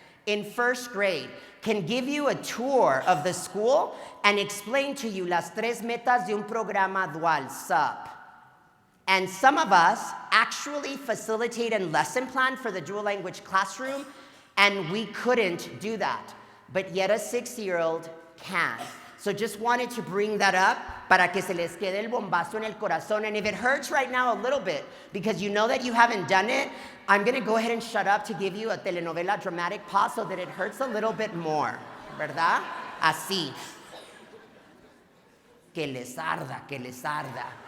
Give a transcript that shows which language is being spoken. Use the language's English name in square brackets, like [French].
[English] In 1st grade, can give you a tour of the school and explain to you [Spanish] las 3 metas de un programa dual, [English] SUP. And some of us actually facilitate and lesson plan for the dual language classroom, and we couldn't do that. but yet a 6-year-old can. So just wanted to bring that up [Spanish] para que se les quede el bombazo en el corazón. [English] And if it hurts right now a little bit, because you know that you haven't done it, I'm gonna go ahead and shut up to give you a telenovela dramatic pause so that it hurts a little bit more, ¿verdad? Así. [Spanish] Que les arda, que les arda.